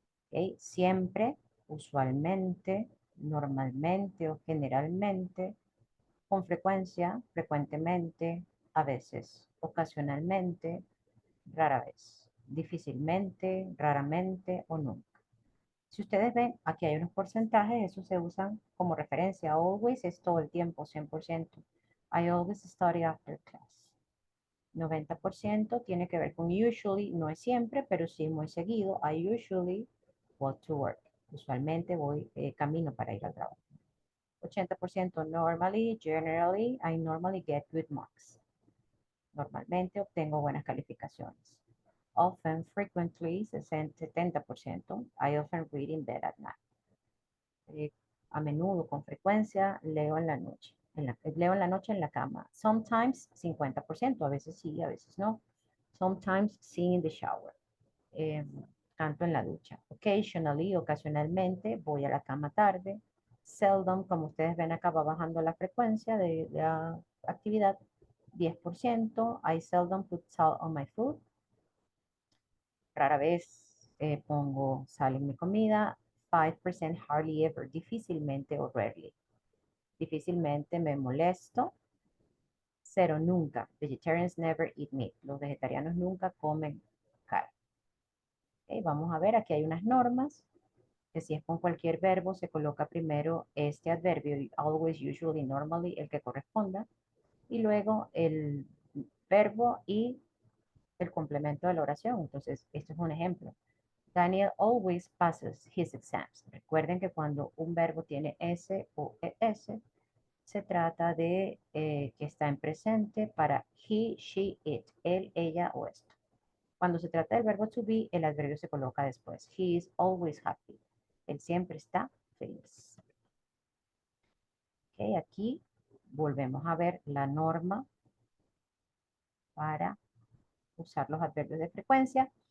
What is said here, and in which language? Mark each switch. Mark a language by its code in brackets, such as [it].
[es] Ok, siempre, usualmente, normalmente o generalmente, con frecuencia, frecuentemente, a veces, ocasionalmente, rara vez, difícilmente, raramente o nunca. Si ustedes ven, aquí hay unos porcentajes, esos se usan como referencia. Always es todo el tiempo, 100%. [en] I always study after class. [es] 90% tiene que ver con usually, no es siempre, pero sí muy seguido. [en] I usually walk to work. [es] Usualmente voy camino para ir al trabajo. [en] 80% normally, generally, I normally get good marks. [es] Normalmente obtengo buenas calificaciones. [en] Often, frequently, 70%. I often read in bed at night. [es] eh, a menudo, con frecuencia, leo en la noche. Leo en la noche en la cama. Sometimes 50%, a veces sí, a veces no. [en] Sometimes sing in the shower. [es] Eh, Canto en la ducha. Occasionally, ocasionalmente, voy a la cama tarde. Seldom, como ustedes ven acá, va bajando la frecuencia de la actividad. 10%. [en] I seldom put salt on my food. [es] Rara vez pongo sal en mi comida. 5% hardly ever, difícilmente o rarely. Difícilmente me molesto. Cero, nunca. [en] Vegetarians never eat meat. [es] Los vegetarianos nunca comen carne. Okay, vamos a ver, aquí hay unas normas, que si es con cualquier verbo, se coloca primero este adverbio, always, usually, normally, el que corresponda, y luego el verbo y el complemento de la oración. Entonces, esto es un ejemplo. [en] Daniel always passes his exams. [es] Recuerden que cuando un verbo tiene S o ES, se trata de que está en presente para he, she, it, él, ella o esto. Cuando se trata del verbo to be, el adverbio se coloca después. [en] He is always happy. [es] Él siempre está feliz. Ok, aquí volvemos a ver la norma para usar los adverbios de frecuencia.